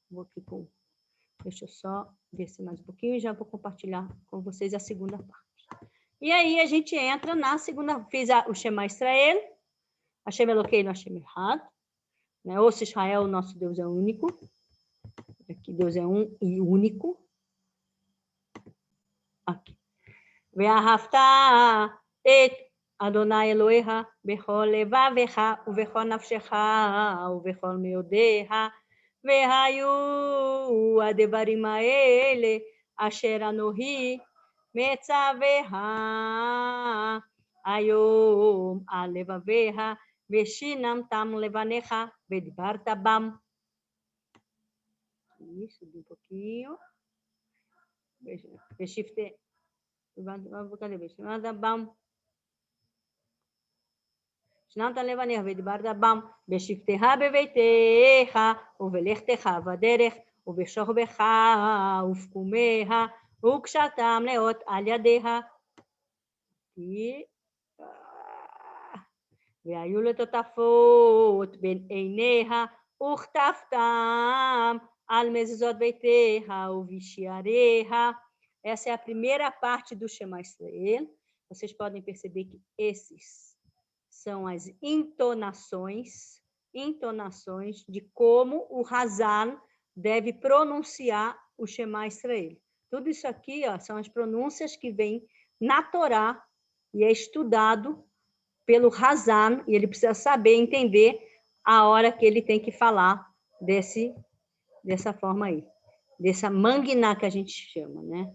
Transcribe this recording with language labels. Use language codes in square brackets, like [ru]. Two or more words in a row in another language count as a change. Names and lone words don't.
[pt] Vou aqui com Deixa eu só descer mais um pouquinho e já vou compartilhar com vocês a segunda parte. E aí a gente entra na segunda, fiz o [he] שמע ישראל, השם אלוקינו, השם אחד, [pt] né? Ouça Israel, nosso Deus é único. Aqui Deus é um e único. Aqui. [he] ואהבת את אדוני אלוהיך בכל לבבך ובכל נפשך ובכל מאודך והיו הדברים האלה אשר אנוכי מצווך היום על לבבך ושננתם לבניך ודיברת בם. [pt] Isso, um pouquinho. Ve'shifte cadê bam? [he] שנת לבניך ודיברת בם, בשבתך בביתך, ובלכתך בדרך, ובשוכבך ובקומיה, וקשרתם לאות על ידיה. והיו לטוטפות בין עיניה, וכתבתם על מזוזות ביתיה ובשעריה. [pt] Essa é a primeira parte do Shema Israel. Vocês podem perceber que esses são as entonações de como o Hazan deve pronunciar o Shema Israel. Tudo isso aqui, ó, são as pronúncias que vêm na Torá e é estudado pelo Hazan, e ele precisa saber, entender a hora que ele tem que falar dessa forma aí, dessa manguiná que a gente chama, né?